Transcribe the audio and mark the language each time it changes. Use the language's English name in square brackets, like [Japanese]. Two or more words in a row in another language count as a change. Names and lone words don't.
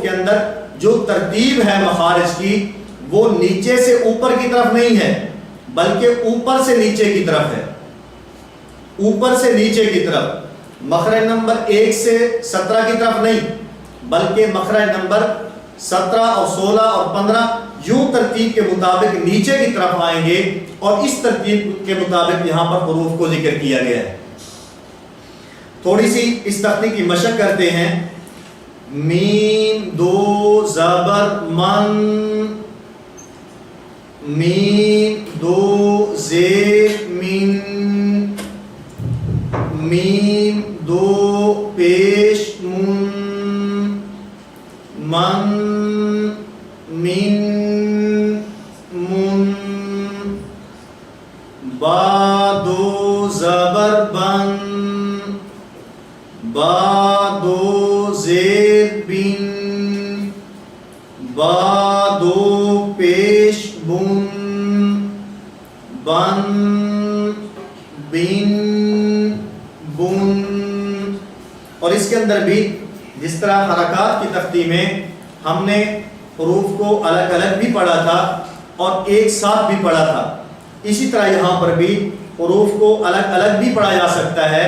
[Urdu] کے اندر جو ترتیب ہے مخارج کی وہ نیچے سے اوپر کی طرف نہیں ہے بلکہ اوپر سے نیچے کی طرف ہے، اوپر سے نیچے کی طرف، مخرج نمبر 1 سے 17 کی طرف نہیں بلکہ مخرج نمبر 17 اور 16 اور 15 یوں ترتیب کے مطابق نیچے کی طرف آئیں گے، اور اس ترتیب کے مطابق یہاں پر حروف کو ذکر کیا گیا ہے۔ تھوڑی سی اس تختی کی مشق کرتے ہیں۔ میم 2 زبر من، میم 2 زیر من، میم 2 پیش من، من من من، با 2 زبر بن، با 2 زیر بن، با 2 پیش بن، بن بن بن۔ اور اس کے اندر بھی جس طرح حرکات کی تختی میں ہم نے حروف کو الگ الگ بھی پڑھا تھا اور ایک ساتھ بھی پڑھا تھا، اسی طرح یہاں پر بھی حروف کو الگ الگ بھی پڑھا جا سکتا ہے۔